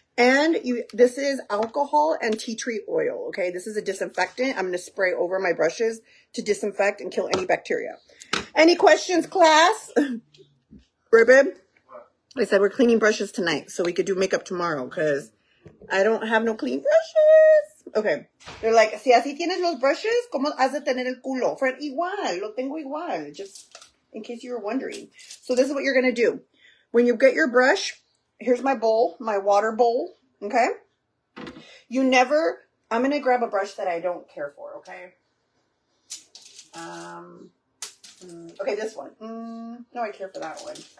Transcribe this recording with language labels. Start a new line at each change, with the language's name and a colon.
English: And this is alcohol and tea tree oil, okay? This is a disinfectant. I'm going to spray over my brushes to disinfect and kill any bacteria. Any questions, class? Ribbon? I said we're cleaning brushes tonight so we could do makeup tomorrow, because I don't have no clean brushes. Okay. They're like,
Spanish: si así tienes los brushes, ¿cómo has de tener el culo? Friend, igual. Lo tengo igual.
English: Just in case you were wondering. So this is what you're going to do. When you get your brush, here's my bowl, my water bowl, okay? I'm going to grab a brush that I don't care for, okay? Okay, this one. No, I care for that one.